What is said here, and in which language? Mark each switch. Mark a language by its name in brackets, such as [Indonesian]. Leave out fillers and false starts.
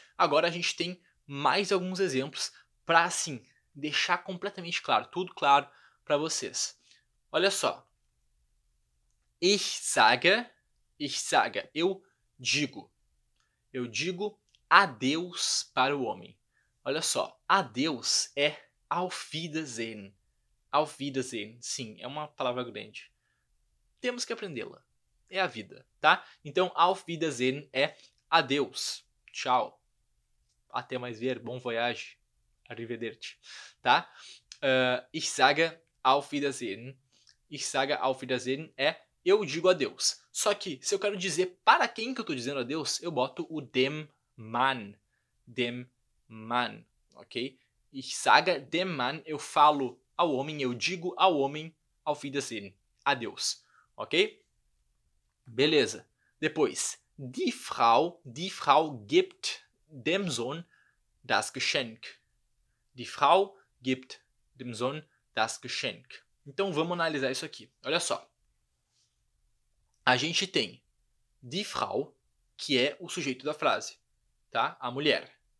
[Portuguese] Agora a gente tem mais alguns exemplos para, assim, deixar completamente claro, tudo claro para vocês. Olha só. [German] Ich sage, [Portuguese] eu digo. Eu digo adeus para o homem. Olha só, adeus é auf Wiedersehen. Auf Wiedersehen, sim, é uma palavra grande. Temos que aprendê-la. É a vida, tá? Então, auf Wiedersehen é adeus. Tchau. Até mais ver. Bon voyage. Arrivederci. Tá? [German] Ich sage auf Wiedersehen. Ich sage auf Wiedersehen [Portuguese] é eu digo adeus. Só que, se eu quero dizer para quem que eu estou dizendo adeus, eu boto o dem Mann. Dem Mann. Ok? [German] Ich sage dem Mann, [Portuguese] eu falo ao homem, eu digo ao homem auf Wiedersehen. Adeus. Ok? Beleza. [German] Depois, die Frau gibt dem Sohn das Geschenk. Die Frau gibt dem Sohn das Geschenk. [Portuguese] Então vamos analisar isso aqui. Olha só. A gente tem die Frau, que é o sujeito da frase, tá? A mulher.